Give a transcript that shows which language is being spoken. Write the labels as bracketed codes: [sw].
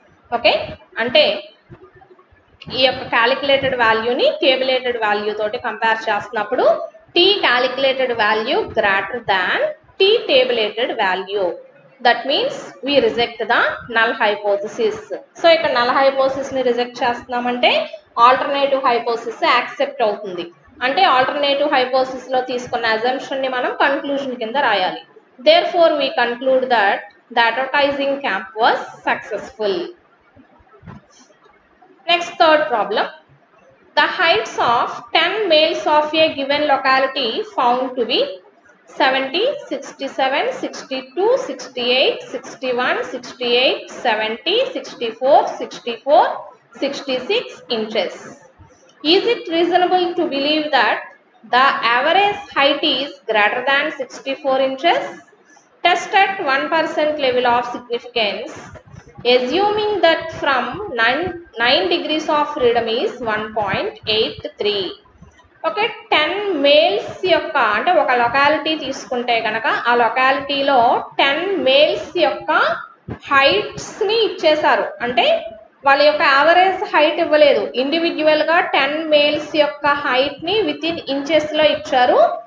[te] Okay, అంటే ఈ యొక్క క్యాలిక్యులేటెడ్ వాల్యూని టేబులేటెడ్ వాల్యూ తోటి కంపేర్ చేస్తున్నప్పుడు [en] T calculated value greater than T tabulated value. That means we reject the null hypothesis. [te] So ఇక్కడ నల్ హైపోథసిస్ ని రిజెక్ట్ చేస్తున్నామంటే ఆల్టర్నేటివ్ హైపోథసిస్ యాక్సెప్ట్ అవుతుంది. అంటే ఆల్టర్నేటివ్ హైపోథసిస్ లో తీసుకున్న అజంప్షన్ ని మనం కన్క్లూజన్ కింద రాయాలి. [en] Therefore we conclude that the advertising camp was successful. Next, third problem. The heights of 10 males of a given locality found to be 70, 67, 62, 68, 61, 68, 70, 64, 64, 66 inches. Is it reasonable to believe that the average height is greater than 64 inches? Test at 1% level of significance, assuming that from 9 degrees of freedom is 1.83. [te] Okay, 10 males యొక్క అంటే ఒక locality తీసుకుంటే కనుక ఆ లొకాలిటీలో 10 males యొక్క హైట్స్ని ఇచ్చేశారు. అంటే వాళ్ళ యొక్క యావరేజ్ హైట్ ఇవ్వలేదు, ఇండివిజువల్గా 10 మేల్స్ యొక్క హైట్ని విత్ ఇన్ ఇంచెస్లో ఇచ్చారు.